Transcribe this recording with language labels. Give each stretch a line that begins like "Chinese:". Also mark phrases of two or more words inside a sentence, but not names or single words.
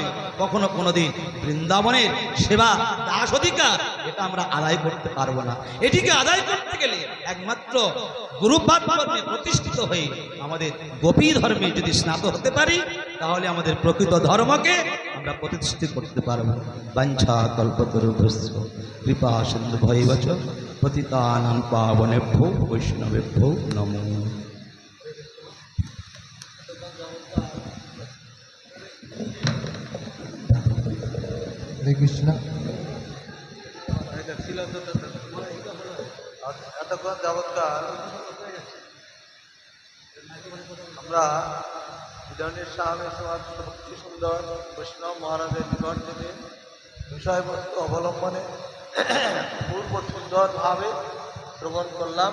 Bangla: কখনো কোনোদিন বৃন্দাবনের সেবা দাস অধিকার এটা আমরা আদায় করতে পারবো না। এটিকে আদায় করতে গেলে একমাত্র গুরুপাদ ধর্মে প্রতিষ্ঠিত হয়ে আমাদের গোপী ধর্মে যদি স্নাত হতে পারি, তাহলে আমাদের প্রকৃত ধর্মকে আমরা প্রতিষ্ঠিত করতে পারবো।
Sanskrit: বাঞ্ছা কল্পতরুভ্যশ্চ কৃপা সিন্ধু ভৈবচ পতিতানাং পাবনেভ্যো বৈষ্ণবেভ্যো নমো।
Bangla: হরে কৃষ্ণ। এতক্ষণ যাবৎকাল আমরা বিধানের স্বামী সমাজ ভক্তি সুন্দর বৈষ্ণব মহারাজের নিকট থেকে বিষয়বস্তু অবলম্বনে পূর্ব সুন্দরভাবে শ্রবণ করলাম।